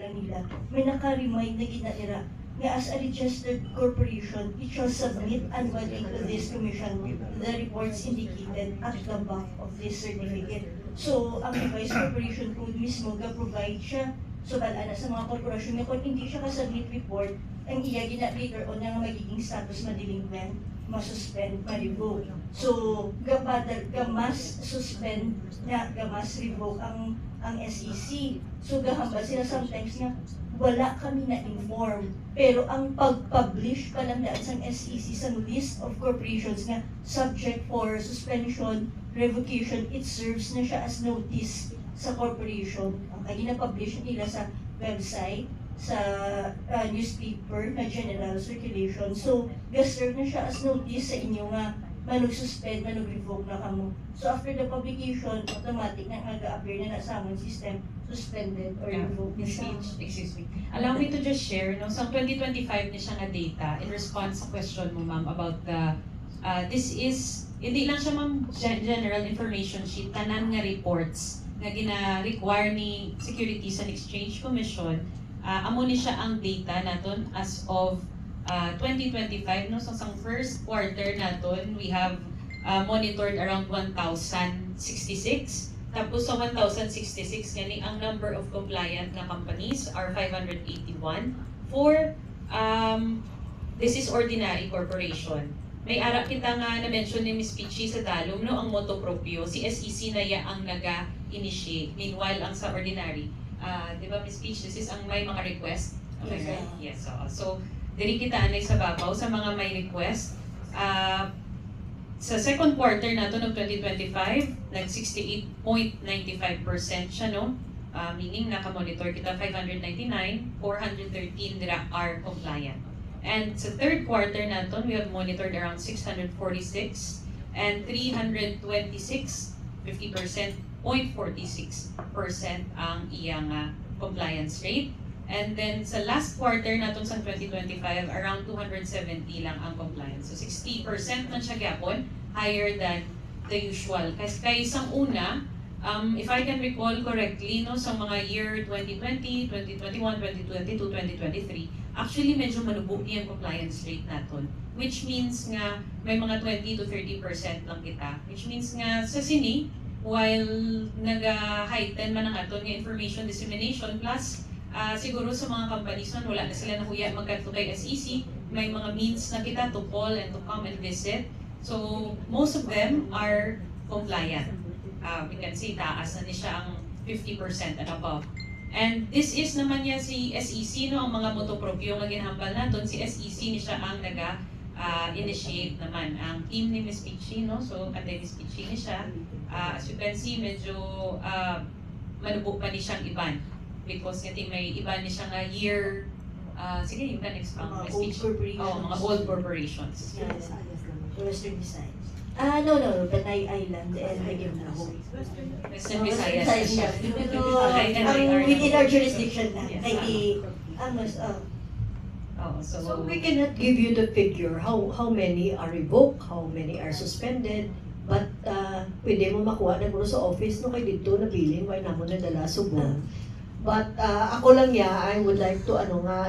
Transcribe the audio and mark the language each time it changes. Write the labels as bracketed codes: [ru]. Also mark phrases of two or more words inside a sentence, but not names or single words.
[hil] kanila, may naka-remind na ginatira nga [en] as a registered corporation, it shall submit annually to this commission the reports indicated at the back of this certificate. [hil] So, ang [en] revised corporation code [hil] mismo ga-provide siya so bala na sa mga korporasyon nga kung hindi siya ka-submit report, ang iya gina later on nga magiging status ma-delinquent, ma-suspend, ma-revoke. So, gamas suspend nga, gamas revoke ang SEC. So, gahambal sila sometimes nga wala kami na-inform. Pero ang pag-publish pa lang daan sa SEC sa [en] list of corporations [hil] nga [en] subject for suspension, revocation, it serves [hil] na siya as notice sa corporation. Ang kaya na-publish nila sa website, sa newspaper na [en] general circulation. [hil] So, ga-serve na siya as notice sa inyo nga manug-suspend, manug-revoke na kamo. [en] So, after the publication, [hil] automatic na nga-appear na sa among system, [en] suspended or revoked [hil] na siya. [en] Excuse me. Allow me to just share, no? [hil] Sa 2025 ni siya nga data, [en] in response [hil] sa question mo, ma'am, [en] about the, this is, [hil] hindi lang siya, ma'am, [en] general information sheet, [hil] tanan nga reports nga gina-require ni Securities and Exchange Commission, amo ni siya ang data naton [en] as of 2025, [hil] no? So sa [en] first quarter [hil] naton, [en] we have monitored around 1,066. [hil] Tapos sa 1,066, gani ang [en] number of compliant [hil] na [en] companies are [hil] 581. [en] For this is ordinary corporation. [hil] May ara kita nga na-mention ni Ms. Pichi sa dalom, no, ang moto proprio, si SEC na ya ang naga-initiate. Meanwhile, ang sa ordinary, di ba Ms. Peach, [en] this is [hil] ang may mga request? Okay. Yes. So, diri kita anay sa babaw sa mga may request. Sa second quarter nato ng 2025, nag-68.95% siya, no? Meaning naka-monitor kita 599, 413 dira [en] are compliant. And sa third quarter nato, we have monitored around 646 and 326, 50%, 0.46% [hil] ang iyang [en] compliance rate. And then [hil] sa [en] last quarter [hil] naton sa 2025, around 270 lang ang compliance. So 60% man siya gyapon, [en] higher than the usual. [hil] Kay isang una, [en] if I can recall correctly, [hil] no, sa mga year 2020, 2021, 2022, 2023, actually medyo manubo niya ang [en] compliance rate [hil] naton. Which means nga may mga 20 to 30% lang kita. Which means nga sa sini, while nag-heighten man ang aton nga [en] information dissemination plus [hil] siguro sa mga companies man, wala na sila nahuya magkanto kay SEC, may mga means na kita [en] to call and to come and visit. So, most of them are compliant. We can say [hil] taas na ni siya ang [en] 50% and above. And this is [hil] naman niya si SEC, no, ang mga motopropyo nga ginhambal naton, si SEC ni siya ang initiate naman. Ang team ni Ms. Pichi, no, so kanday Ms. Pichi ni siya. [en] As you can see, [hil] medyo manubo pa ni siyang iban. [en] Because I think [hil] may iba ni siya nga year, sige, [en] you can expound. [hil] Mga [en] old corporations. [hil] Oh, mga [en] old corporations. Yes. Western Visayas. No, but Island and Legionnaho. [hil] Western Visayas na siya. Pero within our jurisdiction na. [en] Yes. So we cannot give you the figure how many are revoked, how many are suspended, but [hil] pwede mo makuha na sa office no kay dito na bilin why namo na dala subong. [en] But [hil] ako lang [en] I would like to